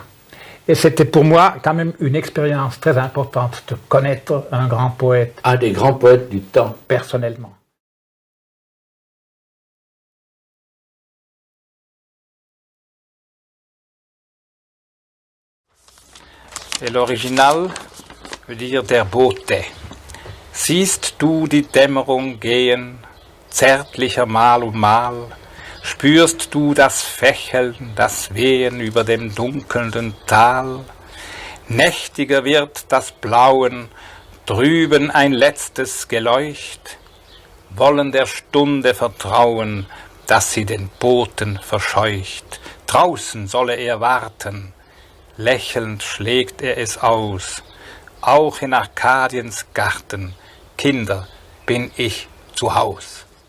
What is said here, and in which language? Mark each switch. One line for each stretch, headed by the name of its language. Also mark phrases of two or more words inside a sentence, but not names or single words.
French: Et c'était pour moi quand même une expérience très importante de connaître un grand poète. Un des grands poètes du temps. Personnellement. Et l'original veut dire
German: der Bote. Siehst du die Dämmerung gehen, zärtlicher Mal um Mal, spürst du das Fächeln, das Wehen über dem dunkelnden Tal, nächtiger wird das Blauen, drüben ein letztes Geleucht, wollen der Stunde vertrauen, dass sie den Boten verscheucht, draußen solle er warten, lächelnd schlägt er es aus, auch in Arkadiens Garten, Kinder, bin ich zu Haus.